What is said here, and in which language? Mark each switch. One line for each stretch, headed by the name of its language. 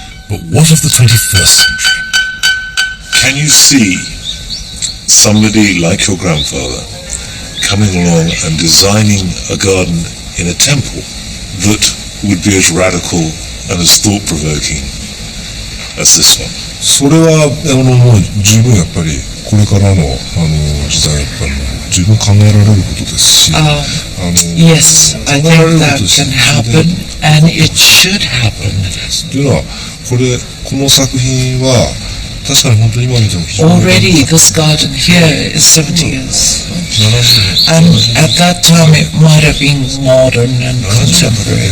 English: But what of the 21st century? Can you see somebody like your grandfather coming along and designing a garden in a temple that would be as radical and as thought-provoking as this one?
Japanese: それはもう十分やっぱりこれからの時代やっぱり十分考えられることですし、
English: Yes, I think that can happen, and it should happen.
Japanese: というのはこの作品は確かに本当に今見ても非常に
English: Already this garden here is 70 years. And at that time it might have been modern and contemporary.